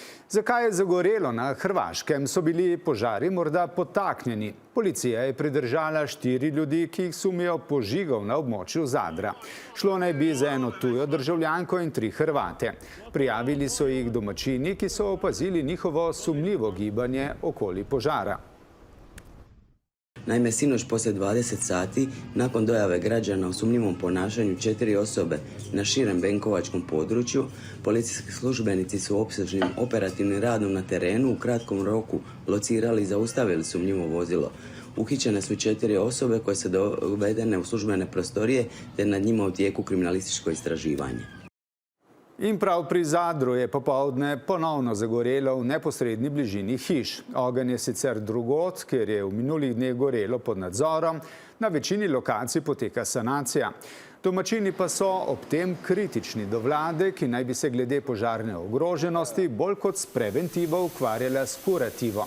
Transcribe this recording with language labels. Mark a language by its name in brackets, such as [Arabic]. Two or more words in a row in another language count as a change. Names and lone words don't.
[Slovenian] Zakaj je zagorelo na Hrvaškem? So bili požari morda podtaknjeni? Policija je pridržala 4 ljudi, ki jih sumijo požigov na območju Zadra. Šlo naj bi za eno tujo državljanko in 3 Hrvate. Prijavili so jih domačini, ki so opazili njihovo sumljivo gibanje okoli požara. [Croatian] Naime, sinoć poslije 20 sati, nakon dojave građana o sumnjivom ponašanju 4 osobe na širem benkovačkom području, policijski službenici su opsežnim operativnim radom na terenu u kratkom roku locirali i zaustavili sumnjivo vozilo. Uhićene su 4 osobe koje su dovedene u službene prostorije te nad njima u tijeku kriminalističko istraživanje. [Slovenian] In prav pri Zadru je popoldne ponovno zagorelo v neposredni bližini hiš. Ogenj je sicer drugod, ker je v minulih dneh gorelo pod nadzorom. Na večini lokacij poteka sanacija. Domačini pa so ob tem kritični do vlade, ki naj bi se glede požarne ogroženosti bolj kot s preventivo ukvarjala s kurativo.